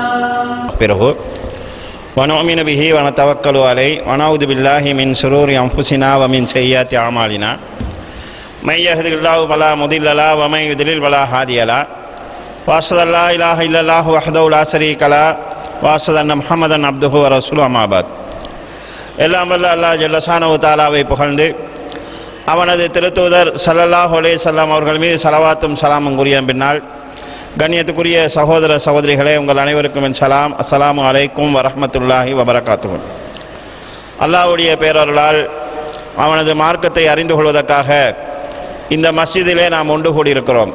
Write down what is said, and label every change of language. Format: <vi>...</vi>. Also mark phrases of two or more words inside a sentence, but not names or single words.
<ar>ونؤمن به ونتوكل عليه ونعوذ بالله من شرور أنفسنا ومن سيئات أعمالنا من يهده الله فلا مضل له ومن يضلل فلا هادي له وأشهد أن لا إله إلا الله وحده لا شريك له وأشهد أن محمدا عبده ورسوله أما بعد</ar> <ta>எல்லாம் வல்ல அல்லாஹ்</ta> <ar>جل شأنه</ar> <ta>தஆலாவை புகழ்ந்து அவனது திருத்தூதர்</ta> <ar>صلى الله عليه وسلم</ar> <ta>அவர்கள் மீது ஸலவாத்தும் ஸலாமும் கூறிய பின்னால் கண்ணியத்துக்குரிய சகோதர சகோதரிகளே, உங்கள் அனைவருக்கும் என் சலாம்.</ta> <ar>السلام عليكم ورحمة الله وبركاته.</ar> <ta>அல்லாஹ்வுடைய பேரருளால் அவனது மார்க்கத்தை அறிந்து கொள்வதற்காக இந்த மஸ்ஜிதிலே நாம் ஒன்று கூடியிருக்கிறோம்.</ta>